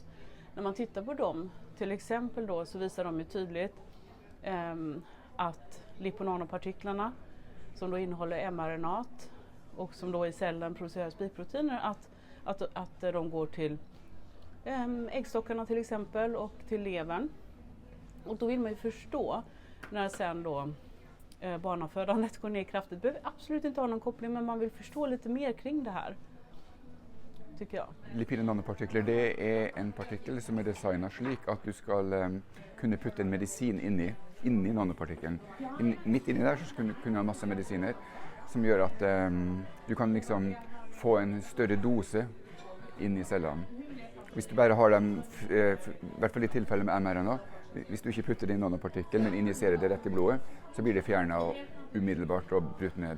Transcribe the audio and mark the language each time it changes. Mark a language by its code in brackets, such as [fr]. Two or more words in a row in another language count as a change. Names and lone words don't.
[sv] När man tittar på dem, till exempel då, så visar de ju tydligt att liponanopartiklarna som då innehåller mRNA och som då i cellen producerar spikproteiner, att de går till äggstockarna till exempel och till levern. Och då vill man ju förstå när sen då barnafödandet går ner kraftigt. Behöver absolut inte ha någon koppling, men man vill förstå lite mer kring det här, tycker jag. [no] Lipide nanopartikler, det er en partikkel som er designet slik at du skal kunne putte en medisin inni nanopartikkelen. Midt inni der så kunne du ha masse medisiner som gjør at du kan liksom få en større dose inn i cellene. Hvis du bare har dem, i hvert fall i tilfelle med mRNA, hvis du ikke putter det i nanopartikkelen, men injiserer det rett i blodet, så blir det fjernet umiddelbart og brutt ned.